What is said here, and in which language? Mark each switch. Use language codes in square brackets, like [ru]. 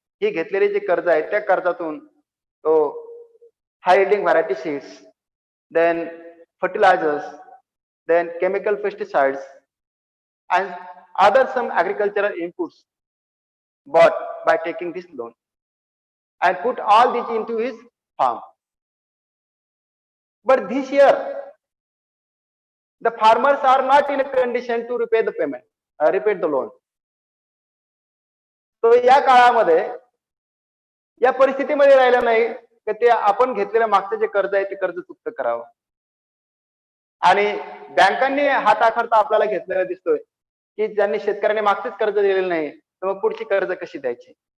[mr] ही घेतलेली जी कर्ज आहे त्या कर्जातून तो [en] High yielding variety seeds, then fertilisers, then chemical pesticides and other some agricultural inputs bought by taking this loan and put all this into his farm. But this year the farmers are not in a condition to repay the payment, repay the loan. [mr] तो या काळामध्ये या परिस्थितीमध्ये राहिला नाही की ते आपण घेतलेल्या मागचं जे कर्ज आहे ते कर्ज चुकतं करावं. आणि बँकांनी हाताखर्च आपल्याला घेतलेला दिसतोय की ज्यांनी शेतकऱ्यांनी मागचेच कर्ज दिलेलं नाही तर मग पुढची कर्ज कशी द्यायची.